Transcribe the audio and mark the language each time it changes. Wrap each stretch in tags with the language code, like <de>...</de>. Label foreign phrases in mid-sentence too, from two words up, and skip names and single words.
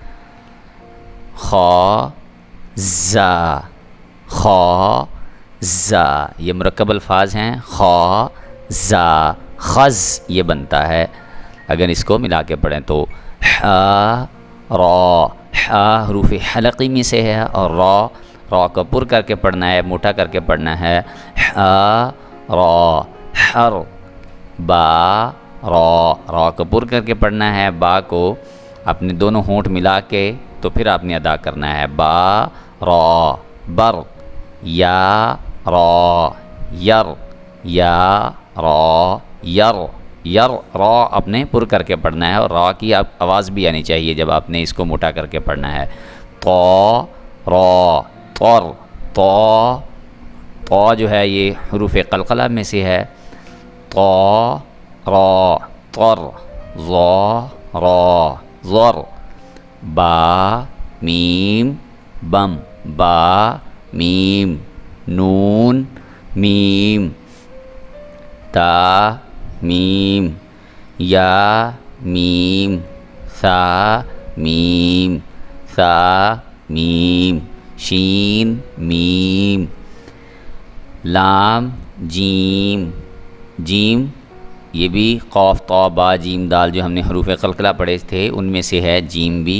<ur>خا زا، خا زا، یہ مرکب الفاظ ہیں۔ خا زا، خز یہ بنتا ہے۔ اگر اس کو ملا کے پڑھیں تو حا را، حا حروف حلقی میں سے ہے، اور را کو پر کر کے پڑھنا ہے، موٹا کر کے پڑھنا ہے۔ حا را، حر، با را کو پر کر کے پڑھنا ہے، با کو اپنے دونوں ہونٹ ملا کے تو پھر آپ نے ادا کرنا ہے۔ با را، بر، یا را، یر، یا را، یر، یر، را اپنے پر کر کے پڑھنا ہے، اور را کی آواز بھی آنی چاہیے جب آپ نے اس کو موٹا کر کے پڑھنا ہے۔ تو را، طر، تو جو ہے یہ حروف قلقلہ میں سے ہے۔ تو را، طر، ظا را، ظر، با میم بم، با میم، نون میم، تا میم، یا میم، ثا میم، ثا میم، شین میم، لام جیم، جیم یہ بھی قاف طا با جیم دال جو ہم نے حروف قلقلہ پڑھے تھے ان میں سے ہے جیم بھی۔</ur>